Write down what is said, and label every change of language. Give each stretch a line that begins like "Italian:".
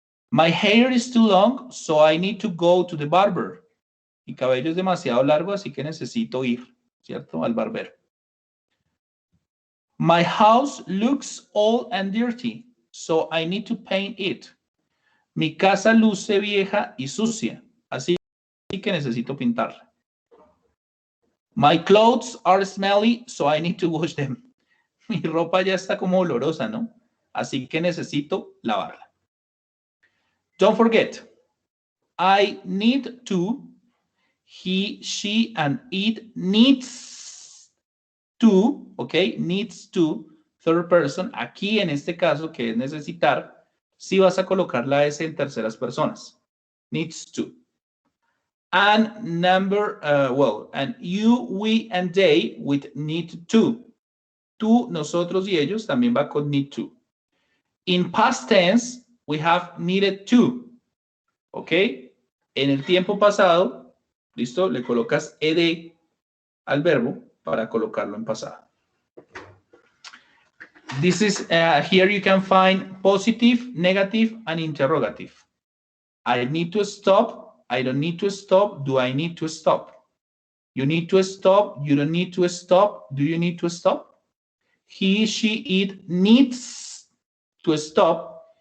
English: My hair is too long, so I need to go to the barber.
Spanish: Mi cabello es demasiado largo, así que necesito ir, ¿cierto? Al barbero.
English: My house looks old and dirty, so I need to paint it.
Spanish: Mi casa luce vieja y sucia, así que necesito pintarla.
English: My clothes are smelly, so I need to wash them.
Spanish: Mi ropa ya está como olorosa, ¿no? Así que necesito lavarla.
English: Don't forget, I need to, he, she, and it needs to, ¿ok? Needs to, third person.
Spanish: Aquí en este caso, que es necesitar, sí vas a colocar la S en terceras personas.
English: Needs to. And number, and you, we, and they with need to.
Spanish: Tú, nosotros y ellos también va con
English: need to. In past tense, we have needed to. ¿Ok?
Spanish: En el tiempo pasado, ¿listo? Le colocas ed al verbo para colocarlo en pasado.
English: This is, here you can find positive, negative, and interrogative. I need to stop. I don't need to stop. Do I need to stop? You need to stop. You don't need to stop. Do you need to stop? He, she, it needs to stop.